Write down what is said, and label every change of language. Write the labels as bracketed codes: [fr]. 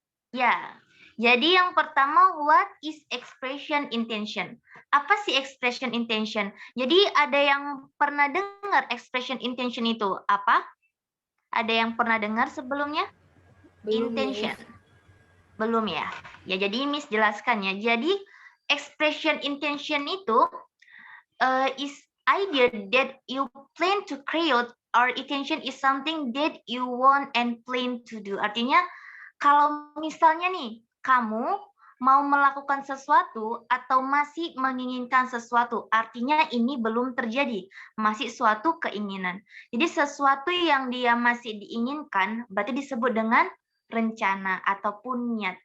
[id] Ya, jadi yang pertama, [en] what is expression intention? [id] Apa sih expression intention? Jadi ada yang pernah dengar expression intention itu apa? Ada yang pernah dengar sebelumnya? Belum, [en] Intention. [id] Miss. Belum ya? Ya, jadi Miss jelaskan ya. [en] Jadi expression intention itu is idea that you plan to create, or intention is something that you want and plan to do. [id] Artinya kalau misalnya nih, kamu mau melakukan sesuatu atau masih menginginkan sesuatu, artinya ini belum terjadi, masih suatu keinginan. Jadi sesuatu yang dia masih diinginkan, berarti disebut dengan rencana ataupun niat.